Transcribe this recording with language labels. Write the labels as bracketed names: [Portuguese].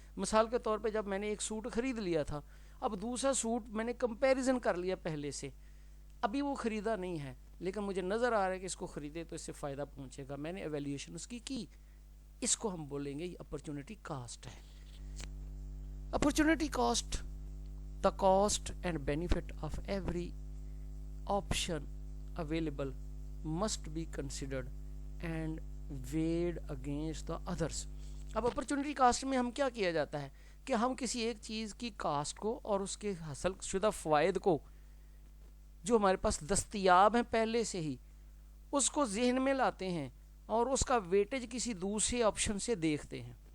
[Urdu] مثال کے طور پہ جب میں نے ایک سوٹ خرید لیا تھا, اب دوسرا سوٹ میں نے کمپیریزن کر لیا پہلے سے, ابھی وہ خریدا نہیں ہے لیکن مجھے نظر آ رہا ہے کہ اس کو خریدے تو اس سے فائدہ پہنچے گا, میں نے ایویلیویشن اس کی, اس کو ہم بولیں گے یہ اپرچونٹی کاسٹ ہے. [English] Opportunity cost, the cost and benefit of every option available must be considered and weighed against the others. [Urdu] اب اپرچونٹی کاسٹ میں ہم کیا جاتا ہے کہ ہم کسی ایک چیز کی کاسٹ کو اور اس کے حاصل شدہ فوائد کو جو ہمارے پاس دستیاب ہیں پہلے سے ہی, اس کو ذہن میں لاتے ہیں اور اس کا ویٹیج کسی دوسرے آپشن سے دیکھتے ہیں.